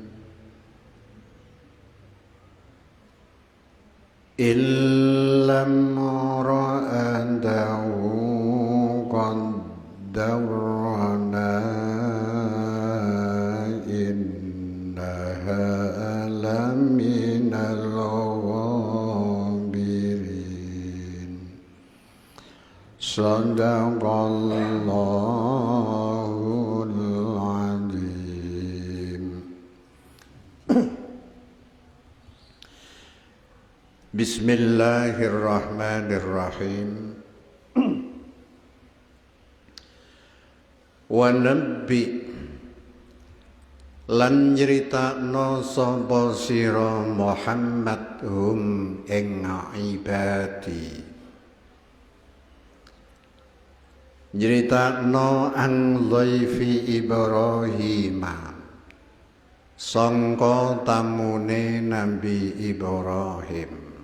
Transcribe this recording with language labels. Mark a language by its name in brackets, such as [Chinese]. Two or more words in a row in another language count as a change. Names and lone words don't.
[Arabic] إلا امرأته قدرنا إنها لمن الغابرين صدق الله العظيم. Bismillahirrahmanirrahim. ونبئ [Javanese] lan nyritakno sapa sira Muhammad hum ing ibadi, nyritakno ang dhaifi Ibrahim sangka tamune Nabi Ibrahim.